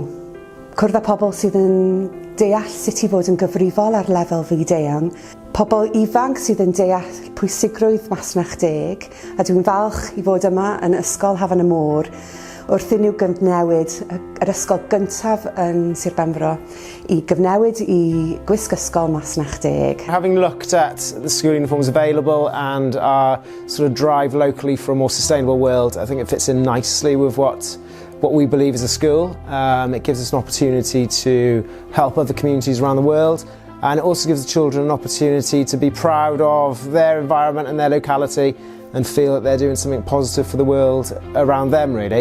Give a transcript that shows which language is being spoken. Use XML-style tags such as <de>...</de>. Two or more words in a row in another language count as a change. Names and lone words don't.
<cy>Cwrdd â pobl sydd yn deall sut i fod yn gyfrifol ar lefel fyd-eang, pobl ifanc sydd yn deall pwysigrwydd masnach deg, a dwi'n falch i fod yma yn Ysgol Hafan y Môr wrth i nhw gyfnewid yr ysgol gyntaf yn Sir Benfro i gyfnewid i gwisg ysgol masnach deg.</cy> <en>Having looked at the school uniforms available and our sort of drive locally for a more sustainable world, I think it fits in nicely with what we believe as a school. It gives us an opportunity to help other communities around the world, and it also gives the children an opportunity to be proud of their environment and their locality and feel that they're doing something positive for the world around them, really.</en>